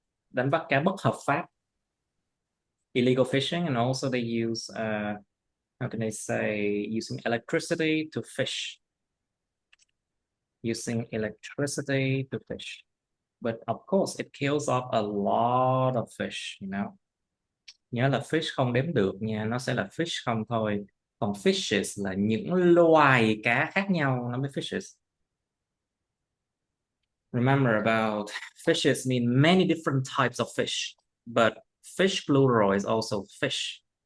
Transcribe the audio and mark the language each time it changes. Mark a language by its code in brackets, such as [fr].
[vi] Đánh bắt cá bất hợp pháp, [en] illegal fishing, and also they use how can I say, using electricity to fish. Using electricity to fish. But of course, it kills off a lot of fish, you know. [vi] Nhớ là fish không đếm được nha, nó sẽ là fish không thôi. Còn fishes là những loài cá khác nhau, nó mới fishes. [en] Remember about fishes mean many different types of fish, but fish plural is also fish.